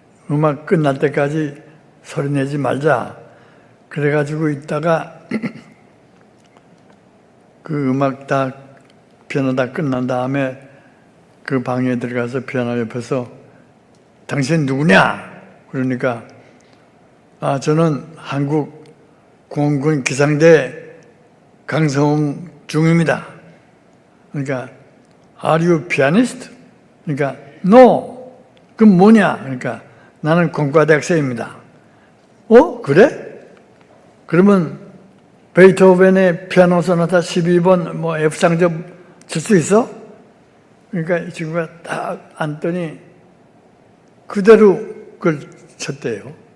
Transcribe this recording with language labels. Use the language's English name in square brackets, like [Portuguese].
[Korean] 음악 끝날 때까지 소리 내지 말자. 그래가지고 있다가 그 음악 피아노 다 끝난 다음에 그 방에 들어가서 피아노 옆에서 당신 누구냐? 그러니까 저는 한국 공군 기상대 강성웅 중입니다. 그러니까 [English] Are you pianist? [Korean] 그러니까 No. 그럼 뭐냐? 그러니까 나는 공과대학생입니다. 그래? 그러면 베이토벤의 피아노 소나타 12번 F장접 칠 수 있어? 그러니까 이 친구가 딱 앉더니 그대로 그걸 쳤대요.